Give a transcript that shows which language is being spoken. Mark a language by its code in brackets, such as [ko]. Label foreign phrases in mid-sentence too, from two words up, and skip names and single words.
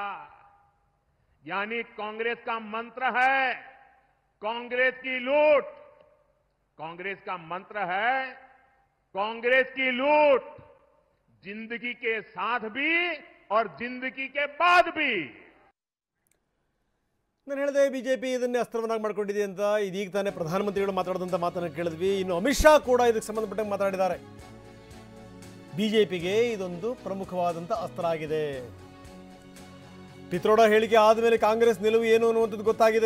[hi] यानी कांग्रेस का मंत्र है कांग्रेस की लूट. कांग्रेस का मंत्र है कांग्रेस की लूट, जिंदगी के साथ भी और जिंदगी के बाद भी. [kn] ನಾನು ಹೇಳಿದೆ ಬಿಜೆಪಿ ಇದನ್ನೇ ಅಸ್ತ್ರವನ್ನಾಗಿ ಮಾಡ್ಕೊಂಡಿದೆ ಅಂತ. ಇದೀಗ ತಾನೇ ಪ್ರಧಾನಮಂತ್ರಿಗಳು ಮಾತಾಡಿದಂಥ ಮಾತನ್ನು ಕೇಳಿದ್ವಿ. ಇನ್ನು ಅಮಿತ್ ಶಾ ಕೂಡ ಇದಕ್ಕೆ ಸಂಬಂಧಪಟ್ಟಂಗೆ ಮಾತಾಡಿದ್ದಾರೆ. ಬಿಜೆಪಿಗೆ ಇದೊಂದು ಪ್ರಮುಖವಾದಂಥ ಅಸ್ತ್ರ ಆಗಿದೆ. ಪಿತ್ರೋಡ ಹೇಳಿಕೆ ಆದಮೇಲೆ ಕಾಂಗ್ರೆಸ್ ನಿಲುವು ಏನು ಅನ್ನುವಂಥದ್ದು ಗೊತ್ತಾಗಿದೆ.